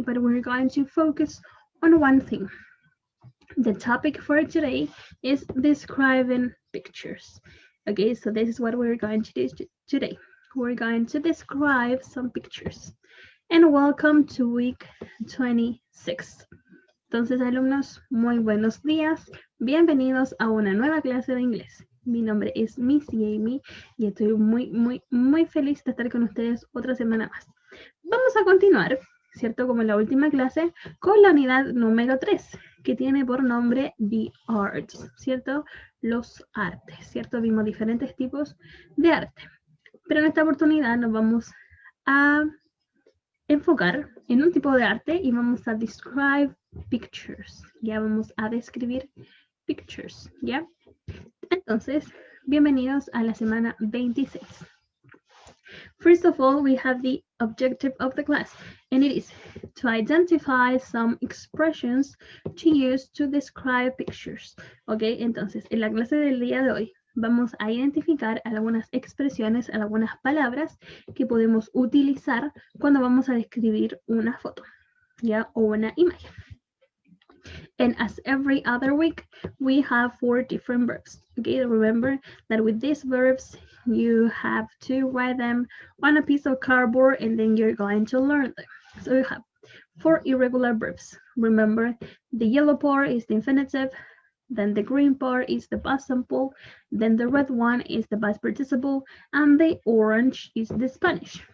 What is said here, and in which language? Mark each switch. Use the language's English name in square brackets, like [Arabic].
[English] But we're going to focus on one thing. The topic for today is describing pictures. Okay, so this is what we're going to do today. We're going to describe some pictures. And welcome to week 26. [Spanish] Entonces, alumnos, muy buenos días. Bienvenidos a una nueva clase de inglés. Mi nombre es Miss Amy y estoy muy feliz de estar con ustedes otra semana más. Vamos a continuar, ¿cierto? Como en la última clase, con la unidad número 3, que tiene por nombre The Arts, ¿cierto? Los artes, ¿cierto? Vimos diferentes tipos de arte. Pero en esta oportunidad nos vamos a enfocar en un tipo de arte y vamos a [English] describe pictures. [Spanish] Ya vamos a describir pictures, ¿ya? Entonces, bienvenidos a la semana 26. [English] First of all, we have the objective of the class, and it is to identify some expressions to use to describe pictures. [Spanish] Ok, entonces, en la clase del día de hoy, vamos a identificar algunas expresiones, algunas palabras que podemos utilizar cuando vamos a describir una foto, ¿ya? O una imagen. [English] And as every other week, we have 4 different verbs. Okay, remember that with these verbs, you have to write them on a piece of cardboard and then you're going to learn them. So you have 4 irregular verbs. Remember, the yellow part is the infinitive, then the green part is the past simple, then the red one is the past participle, and the orange is the Spanish.